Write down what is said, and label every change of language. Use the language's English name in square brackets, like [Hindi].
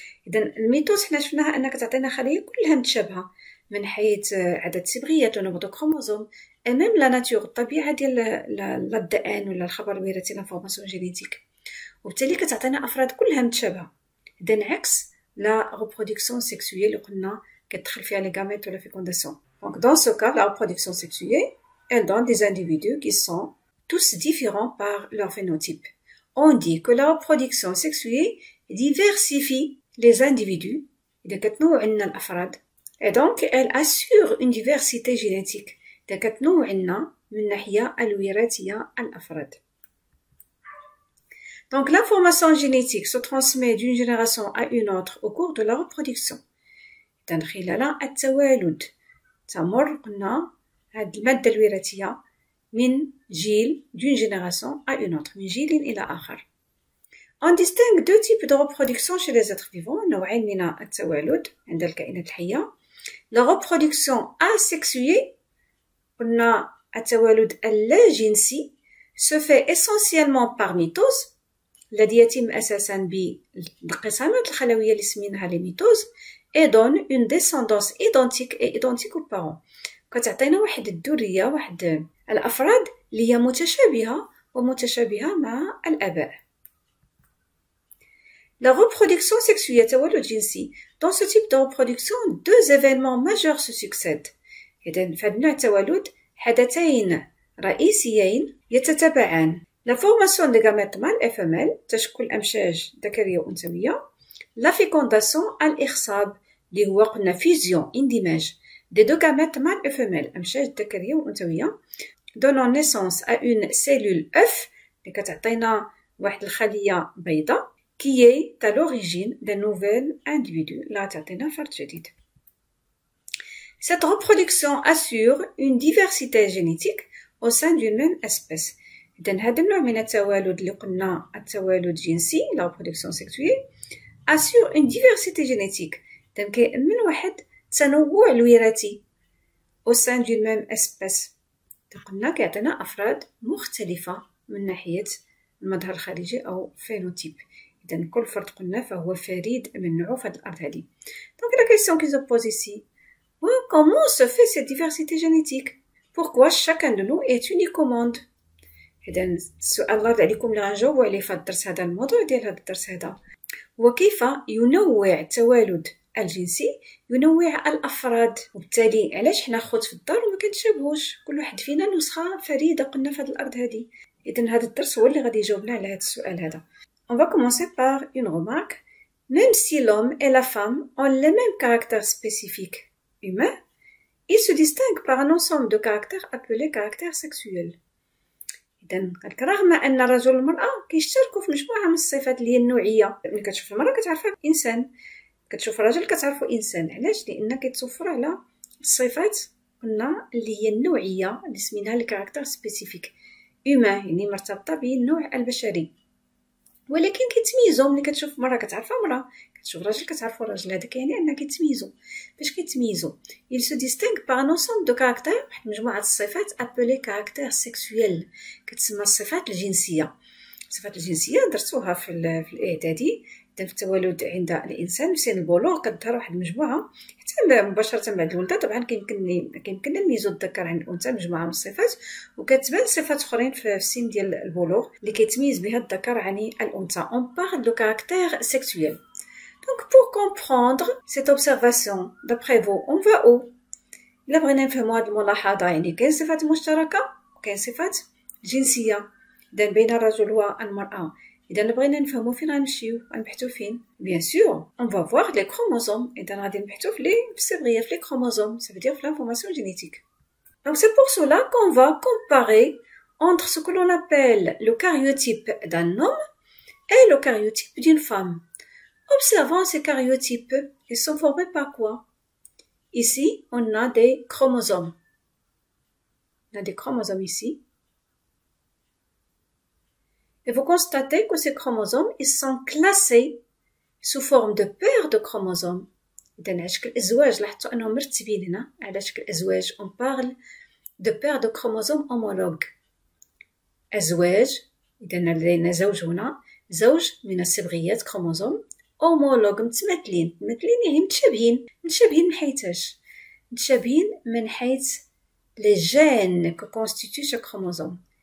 [Arabic] إذا الميتوز حنا شفناها أنها كتعطينا خلية كلها متشابهة من حيث عدد الصبغيات ونمط الكروموزوم، امام لا ناتور الطبيعه ديال لا الدان ولا الخبر الوراثي لانفورماسيون جينيتيك، وبالتالي كتعطينا افراد كلها متشابهه. اذا عكس لا ريبرودكسيون سيكسويل اللي قلنا كتدخل فيها لي غاميت ولا فيكونداسيون. [French] دونك دون سو كا لا ريبرودكسيون سيكسويل elle donne des individus qui sont tous différents par leur phénotype. On dit que la reproduction sexuée diversifie les individus، [Arabic] إذا كتنوع عندنا الأفراد، [French] et donc elle assure une diversité génétique. [Arabic] إذا كتنوع عندنا من ناحية الوراثية الأفراد. [French] Donc l'information génétique se transmet d'une génération à une autre au cours de la reproduction. [Arabic] إذا خلال التوالد تمر قلنا هاد المادة الوراثية من جيل [French] d'une génération à une autre، [Arabic] من جيل إلى آخر. [French] On distingue deux types de reproduction chez les êtres vivants، [Arabic] نوعين من التوالد عند الكائنات الحية. [French] La reproduction asexuée، [Arabic] قلنا التوالد اللاجنسي، [French] se fait essentiellement par mitose، [Arabic] الذي يتم أساسا بالانقسامات الخلوية اللي سميناها [French] les mitoses، et donne une descendance identique et identique aux parents. [Arabic] كتعطينا واحد الذرية، واحد الأفراد اللي هي متشابهة ومتشابهة مع الآباء. [French] La reproduction sexuelle [Arabic] التولد الجنسي. [French] Dans ce type de reproduction, deux événements majeurs se succèdent. [Arabic] إذن في هذا النوع التولد حدثين رئيسيين يتتابعان. [French] La formation des gamètes mâles et femelles [Arabic] تشكل أمشاج ذكرية وأنثوية. [French] La fécondation [Arabic] الإخصاب اللي هو قلنا [French] fusion اندماج des deux gamètes mâles et femelles [Arabic] أمشاج ذكرية وأنثوية [French] donnant naissance à une cellule œuf [Arabic] اللي كتعطينا واحد الخلية بيضاء [French] qui est à l'origine d'un nouvel individu [Arabic] اللي تعطينا فرد جديد. [French] Cette reproduction assure une diversité génétique au sein d'une même espèce. [Arabic] إذن هذا النوع من التوالد اللي قلنا التوالد الجنسي [French] la reproduction sexuée assure une diversité génétique. [Arabic] إذن كيأمن واحد التنوع الوراثي [French] au sein d'une même espèce. [Arabic] قلنا كيعطينا أفراد مختلفة من ناحية المظهر الخارجي أو phénotype. إذن كل فرد قلنا فهو فريد من نوعه في هذه الأرض هذه. [French] Donc la question qui se pose ici, comment se fait cette diversité génétique? Pourquoi chacun de nous est unique au monde? [Arabic] إذن السؤال الرابع عليكم اللي غنجاوبو عليه في هذا الدرس هذا الموضوع ديال هذا الدرس هذا هو كيف ينوع التوالد الجنسي ينوع الأفراد، وبالتالي علاش حنا خوت في الدار وما كنتشابهوش، كل واحد فينا نسخة فريدة قلنا في هذه الأرض هذه. إذن هذا الدرس هو اللي غادي يجاوبنا على هذا السؤال هذا. [French] On va commencer par une remarque. Même si l'homme et la femme ont les mêmes caractères spécifiques humains, ils se distinguent par un ensemble de caractères appelés caractères sexuels. [Arabic] إذن رغم أن الرجل والمرأة كيشتركوا في مجموعة من الصفات اللي هي النوعية. ملي كتشوف المرأة كتعرفها إنسان، كتشوف الرجل كتعرفو إنسان. علاش؟ لأن كيتوفر على الصفات قلنا اللي هي النوعية اللي سميناها الكاركتير سبيسيفيك humain، يعني مرتبطة بالنوع البشري. ولكن كيتميزوا ملي كتشوف مرة كتعرفها مرة، كتشوف راجل كتعرفو راجل. هذاك يعني أنها كيتميزوا. باش كيتميزوا [French] ils se distinguent par un ensemble de caractères، [Arabic] واحد مجموعة الصفات [French] appelés caractères sexuels، [Arabic] كتسمى الصفات الجنسية. الصفات الجنسية درسوها في الإعدادي في التوالد عند الإنسان في سن البلوغ. كتظهر واحد المجموعة حتى مباشرة بعد الولادة. طبعا كيمكننا نميزو الذكر عن الأنثى مجموعة من الصفات، وكتبان صفات أخرين في السن ديال البلوغ اللي كيتميز بها الذكر عن الأنثى. [French] On parle de caractère sexuel. Donc pour comprendre cette observation, d'après vous, on va où? [Arabic] إلا بغينا نفهمو هاد الملاحظة يعني كاين صفات مشتركة وكاين صفات جنسية بين الرجل والمرأة. إذا بغينا نفهمو فين غنمشيو، غنبحثو فين؟ [French] Bien sûr, on va voir les chromosomes. [Arabic] إذا غادي نبحثو في الصبغية في les chromosomes، [French] ça veut dire [Arabic] في [French] l'information génétique. Donc c'est pour cela qu'on va comparer entre ce que l'on appelle le karyotype d'un homme et le karyotype d'une femme. Observons ces karyotypes, ils sont formés par quoi? Ici, on a des chromosomes. On a des chromosomes ici. Et vous constatez que ces chromosomes, ils sont classés sous forme de paires de chromosomes. [Arabic] إذن على شكل أزواج، لاحظتوا أنهم مرتبين هنا على شكل أزواج. [French] On parle de paires de chromosomes homologues. [Arabic] أزواج، إذن لدينا زوج هنا، زوج من الصبغيات كروموزوم homologue متماثلين. متماثلين يعني متشابهين. متشابهين من حيث اش؟ متشابهين من حيث لي جين كو كونستيتيو شاك كروموزوم.